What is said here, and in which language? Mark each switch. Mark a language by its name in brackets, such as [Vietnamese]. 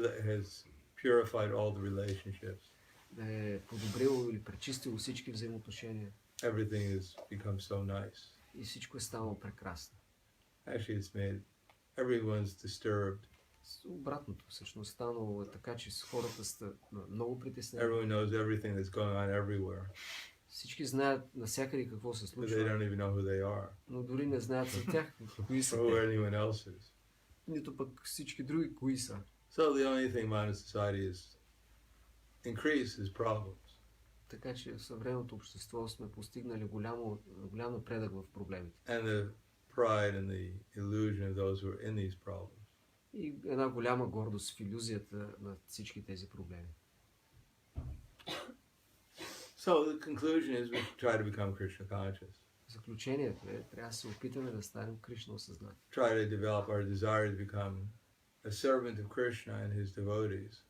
[English] has purified all the relationships. [Bulgarian] Да е подобрило или пречистило всички взаимоотношения. [English] Everything has become so nice. [Bulgarian] И всичко е станало прекрасно. [English] Actually, it's made everyone's disturbed. [Bulgarian] Обратното, всъщност, станало е така, че хората са много притеснени. [English] Everyone knows everything that's going on everywhere, [Bulgarian] Всички знаят навсякъде какво се [English] but they [Bulgarian] случва, [English] don't even know who they are [Bulgarian] но дори не знаят за тях кои са [English] or who [Bulgarian] те. [English] anyone else is. [Bulgarian] Нито пък всички други кои са. [English] So the only thing modern society has increased is problems. [Bulgarian] Така че в съвременното общество сме постигнали голям напредък в проблемите. [English] And the pride and the illusion of those who are in these problems. [Bulgarian] И една голяма гордост в илюзията на всички тези проблеми. [English] So the conclusion is we try to become Krishna conscious. [Bulgarian] Заключението е, трябва да се опитаме да станем Кришна осъзнати. [English] Try to develop our desire to become a servant of Krishna and his devotees.